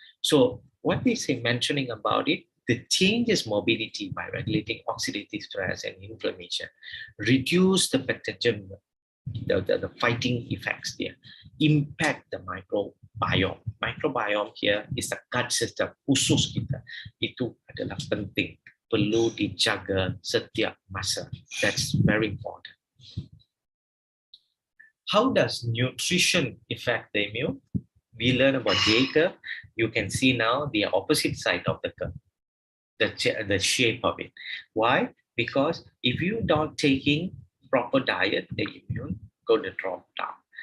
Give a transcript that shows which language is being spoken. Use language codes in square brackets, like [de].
[en] So what they say mentioning about it, the changes mobility by regulating oxidative stress and inflammation, reduce the pathogen, the fighting effects there, impact the microbiome. Microbiome here is the gut system [ms] khusus kita. Itu adalah penting, perlu dijaga setiap masa. [en] That's very important. How does nutrition affect the immune? We learn about J curve. You can see now the opposite side of the curve. The shape of it. Why? Because if you don't taking proper diet, the immune going to drop down.